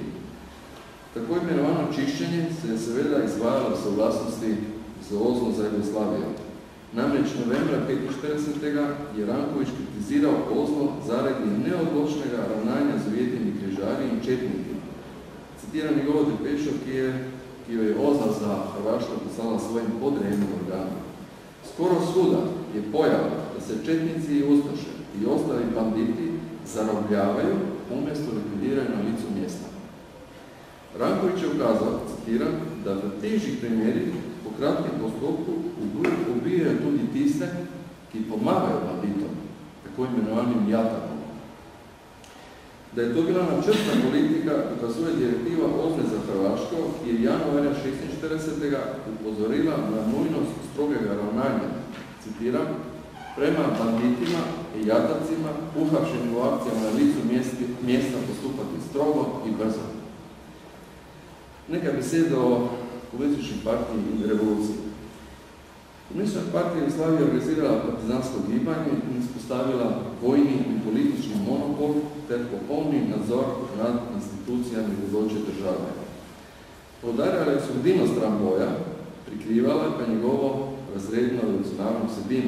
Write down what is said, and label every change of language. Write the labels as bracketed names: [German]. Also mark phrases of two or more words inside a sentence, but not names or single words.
[Slovenian] Tako imenovano čiščenje se je seveda izvajalo v soglasnosti z Ozno za Jugoslavijo. Namreč novembra 1945 je Ranković kritiziral Ozno zaradi neodločnega ravnanja z ujetnimi križarji in četniki. Citiram njegovo depešo, ki jo je Ozna za Hrvaško poslala svojim podrejenim organom. [Croatian] Skoro svuda je pojava, da se četnici i ustaše i ostali banditi zarobljavaju umjesto likvidiraju na licu mjesta. [Slovenian] Ranković je ukazal, citiram, da v težih primerih po kratkem postopku ubijaju tudi tiste, ki pomagajo banditom, tako imenovanim jatakom. Da je to bila načrtna politika, ukazuje direktiva Ozne za Hrvaško, ki je januarja 1946 upozorila na nujnost strogega ravnanja, [Croatian] citiram, prema banditima i jatacima, uhapšenim u akcijama na licu mjesta postupati strogo i brzo. [Slovenian] Neka beseda o komunističnoj partiji in revoluciji. Komunistična partija Jugoslavije organizirala partizansko gibanje in izpostavila vojni in politični monopol ter popolni nadzor nad institucijami bodoče države. Poudarjala je sredino stran boja, prikrivala pa njegovo razredno revolucionarno vsebino.